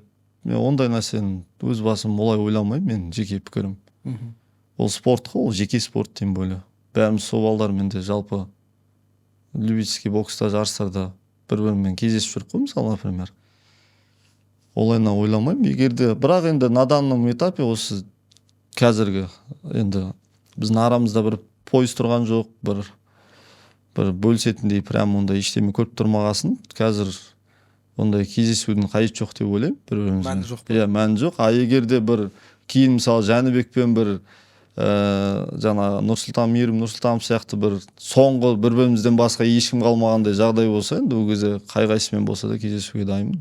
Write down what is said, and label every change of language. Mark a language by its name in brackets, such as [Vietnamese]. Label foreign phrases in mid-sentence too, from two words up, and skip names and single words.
[Kazakh] Мен ондай нәрсені өз басым олай ойламаймын, мен жеке пікірім. Ол спорт қой, ол жеке спорт [Russian] тем более. [Kazakh] Бәріміз сол балдармен де жалпы любительский бокста жарыстарда бір-бірімен кездесіп жүріп қой, мысалы, например. Олайына ойламаймын. Егер де, бірақ енді [Russian] на данном этапе [Kazakh] осы қазіргі енді біздің арамызда бір пойыз тұрған жоқ, бір бөлісетіндей прям ондай ештеме көріп тұрмағасын. Қазір ондай кездесудің қажеті жоқ деп ойлаймын бір-бірімізбен. Мәні жоқ. Иә, мәні жоқ. Егер де бір кейін мысалы Жәнібекпен бір жаңа Нұрсұлтан сияқты бір соңғы бір-бірімізден басқа ешкім қалмағандай жағдай болса, енді ол кезде қай-қайсымен болса да кездесуге дайынмын.